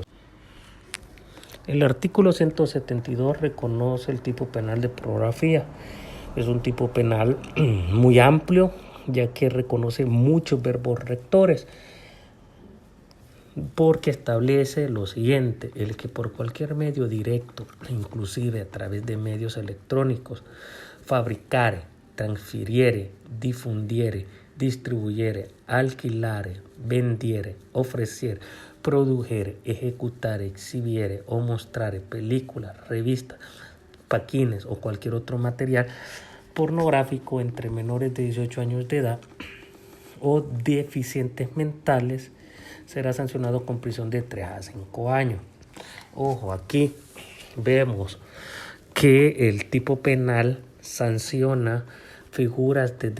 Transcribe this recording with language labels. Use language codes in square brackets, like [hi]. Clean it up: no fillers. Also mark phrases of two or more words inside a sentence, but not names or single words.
[es] El artículo 172 reconoce el tipo penal de pornografía. Es un tipo penal muy amplio, ya que reconoce muchos verbos rectores, porque establece lo siguiente: el que por cualquier medio directo, inclusive a través de medios electrónicos, fabricare, transfiriere, difundiere, distribuyere, alquilare, vendiere, ofreciere, produjere, ejecutare, exhibiere o mostrare películas, revistas, paquines o cualquier otro material pornográfico entre menores de 18 años de edad o deficientes mentales será sancionado con prisión de 3 a 5 años. Ojo, aquí vemos que el tipo penal sanciona figuras desde